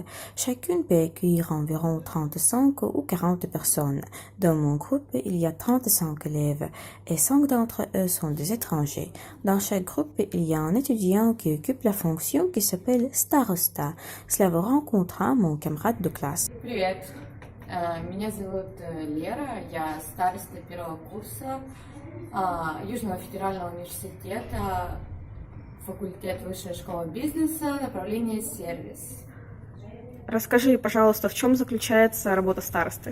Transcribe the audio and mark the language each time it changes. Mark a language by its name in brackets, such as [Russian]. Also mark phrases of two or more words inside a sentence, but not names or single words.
[French] Chacune peut accueillir environ 35 ou 40 personnes. Dans mon groupe, il y a 35 élèves et 5 d'entre eux sont des étrangers. Dans chaque groupe, il y a un étudiant qui occupe la fonction qui s'appelle starosta. Cela vous rencontrera mon camarade de classe. [Russian] Привет, меня зовут Лера, я староста первого курса Южного федерального университета, факультет Высшая школа бизнеса, направление сервис. Расскажи, пожалуйста, в чем заключается работа старосты?